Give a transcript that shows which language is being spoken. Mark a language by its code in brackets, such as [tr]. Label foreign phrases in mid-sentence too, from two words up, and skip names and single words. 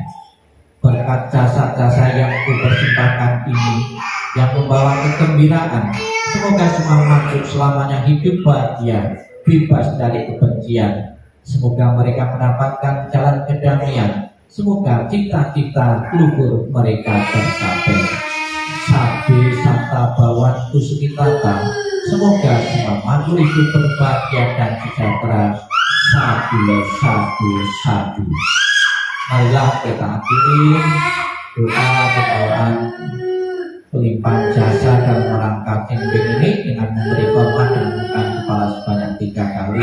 [id] Berkat jasa-jasa yang kupersembahkan ini, yang membawa kegembiraan, semoga semua makhluk selamanya hidup bahagia, bebas dari kebencian. Semoga mereka mendapatkan jalan kedamaian. Semoga cita-cita luhur mereka tercapai. [pi] Sabe sata bawan kusukitata. [id] Semoga semua makhluk hidup berbahagia dan sejahtera. [pi] Sadu, sadu, sadu. [id] Marilah kita akhiri doa pelimpahan jasa dalam rangka camping ini dengan memberi korban dan bukan kepala sebanyak 3 kali.